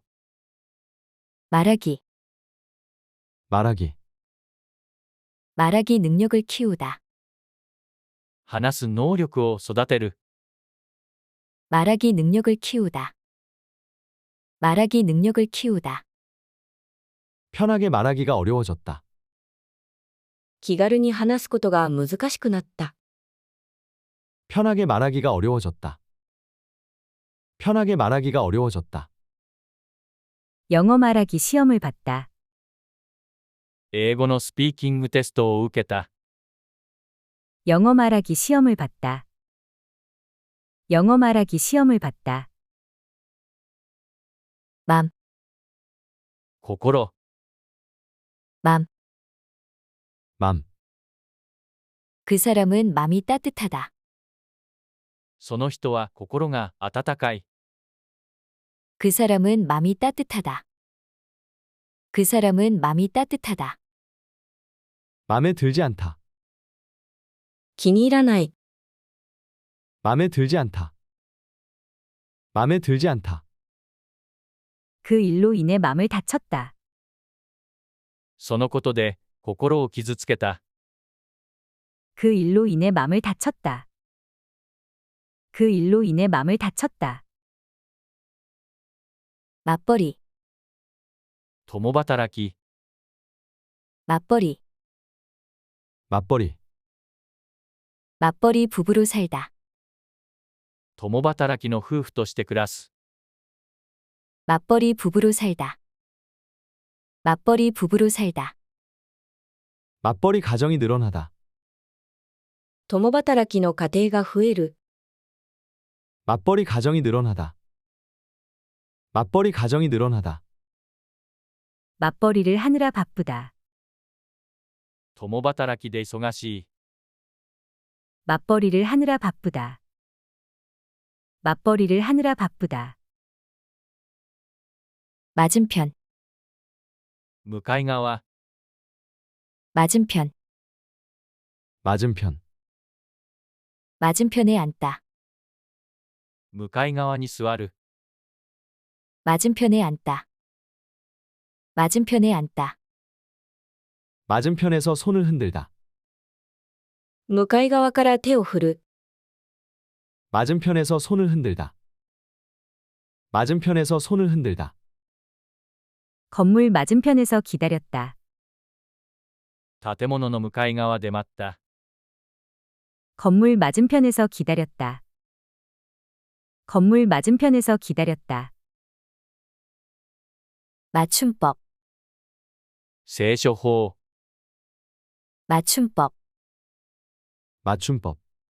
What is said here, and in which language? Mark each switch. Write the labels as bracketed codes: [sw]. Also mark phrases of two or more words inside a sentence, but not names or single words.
[ko] 말하기, 말하기, 말하기 능력을 키우다. [ja] 話す能力を育てる。 [ko] 말하기 능력을 키우다. 말하기 능력을 키우다. 편하게 말하기가 어려워졌다. [ja] 気軽に話すことが難しくなった。 [ko] 편하게 말하기가 어려워졌다. 편하게 말하기가 어려워졌다. 영어 말하기 시험을 봤다. [ja] 英語のスピーキングテストを受けた。 [ko] 영어 말하기 시험을 봤다. 영어 말하기 시험을 봤다. 맘, [ja] 心、 [ko] 맘. 맘, 그 사람은 맘이 따뜻하다. [ja] その人は心が温かい。 [ko] 그 사람은 맘이 따뜻하다. 그 사람은 맘이 따뜻하다. 맘에 들지 않다. [ja] 気に入らない。 [ko] 맘에 들지 않다. 맘에 들지 않다. 그 일로 인해 맘을 다쳤다. [ja] そのことで心を傷つけた。 [ko] 그 일로 인해 맘을 다쳤다. 그 일로 인해 맘을 다쳤다. 맞벌이, [ja] 共働き、 [ko] 맞벌이, 맞벌이, 맞벌이 부부로 살다. [ja] 共働きの夫婦として暮らす。 [ko] 맞벌이 부부로 살다. 맞벌이 부부로 살다. 맞벌이 가정이 늘어나다. [ja] 共働きの家庭が増える。 [ko] 맞벌이 가정이 늘어나다. 맞벌이 가정이 늘어나다. 맞벌이를 하느라 바쁘다. [ja] 共働きで忙しい。 [ko] 맞벌이를 하느라 바쁘다. 맞벌이를 하느라 바쁘다. 맞은편, [ja] 向かい側、 [ko] 맞은편, 맞은편, 맞은편에 앉다. [ja] 向かい側に座る。 [ko] 맞은편에 앉다. 맞은편에 앉다. 맞은편에서 손을 흔들다. [ja] 向かい側から手を振る。 [ko] 맞은편에서 손을 흔들다. 맞은편에서 손을 흔들다. 건물 맞은편에서 기다렸다. [ja] 建物の向かい側で待った。 [ko] 건물 맞은편에서 기다렸다. 건물 맞은편에서 기다렸다. 맞춤법. [ja] 聖書法。 [ko] 맞춤법. 맞춤법.